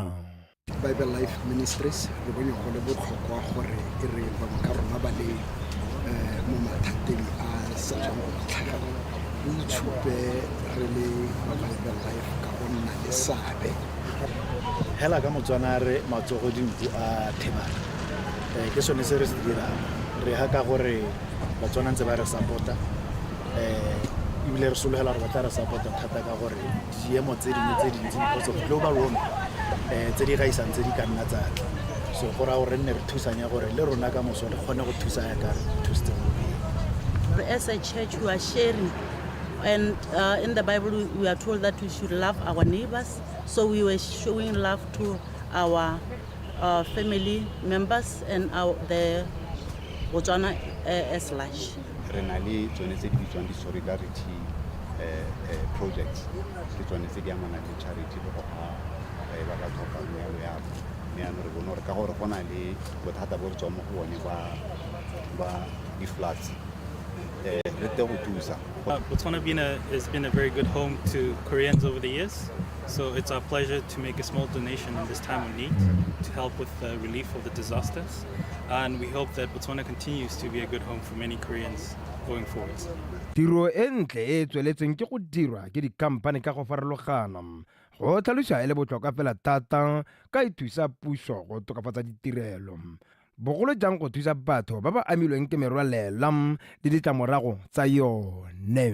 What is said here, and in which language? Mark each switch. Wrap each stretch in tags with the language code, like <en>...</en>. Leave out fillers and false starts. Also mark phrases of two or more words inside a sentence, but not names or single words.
<tn>Bible Life Ministries re bone go le botlhokwa gore e re bangwe ka rona ba le mo mathateng a sa jang go tlhagela o itshupe re le ba Bible Life ka go nna le seabe hela ka Motswana re matsogo dinku a thebana ke sone se re se dirang re ha ka gore Batswana ntse ba re support-a ebile re sologela gore ba tla re support-a thata ka gore diemo tse dingwe tse dintsi</tn> <en>because of global warming</en> <tn>tse di gaisang tse di ka nna tsa so gore a re nne re thusanya gore le rona ka moso re kgone go thusa ya ka re thusitse.</tn> <en>As a church we are sharing and in the Bible we are told that we should love our neighbors, so we were showing love to our family members and the Botswana as large.</en> <tn>Re na le tsone tse di bitswang di-</tn> <en>solidarity projects</en> <tn>ke tsone tse di amana le charity le go ba ba tlhokang yalo ya mme ano re bone gore ka gore go na le bothata bo re tswang mo go bone ba di-floods re te go thusa.</tn> <en>Botswana has been a very good home to Koreans over the years, so it's our pleasure to make a small donation in this time of need to help with the relief of the disasters, and we hope that Botswana continues to be a good home for many Koreans going forward.</en> <tn>tiro e ntle e tsweletseng ke go dirwa ke dikhamphane ka go farologana go tlhalosiwa e le botlhokwa fela thata ka e thusa puso go tokafatsa ditirelo bogolo jang go thusa batho ba ba amilweng ke merwalela le ditlamorago tsa yone.</tn>